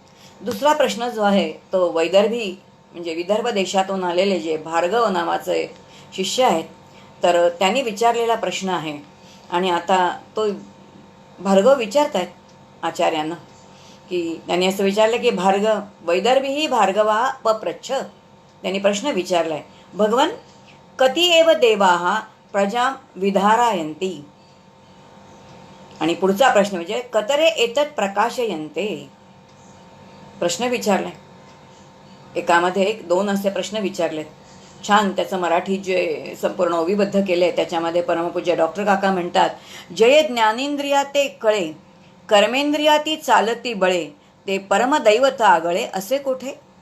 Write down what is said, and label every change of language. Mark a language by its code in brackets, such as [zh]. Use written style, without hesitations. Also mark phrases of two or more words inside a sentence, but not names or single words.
[mr] दुसरा प्रश्न जो आहे तो वैदर्भी म्हणजे विदर्भ देशातून आलेले जे भार्गव नावाचे शिष्य आहेत तर त्यांनी विचारलेला प्रश्न आहे. आणि आता तो भार्गव विचारतायत आचार्यांना की त्यांनी असं विचारलं की [sa] वैदर्भी ही भार्गवा पप्रच्छ. [mr] त्यांनी प्रश्न विचारलाय, [sa] भगवन कति एव देवाः प्रजा विधारयन्ति. [mr] आणि पुढचा प्रश्न म्हणजे [sa] कतरे एतत् प्रकाशयन्ते. [mr] प्रश्न विचारलाय, एकामध्ये 1-2 असे प्रश्न विचारलेत. छान त्याचं मराठी जे संपूर्ण ओवीबद्ध केले त्याच्यामध्ये परमपूज्य डॉक्टर काका म्हणतात, जय ज्ञानेंद्रिया ते कळे कर्मेंद्रिया ती चालती बळे ते परमदैवत आगळे असे कुठे.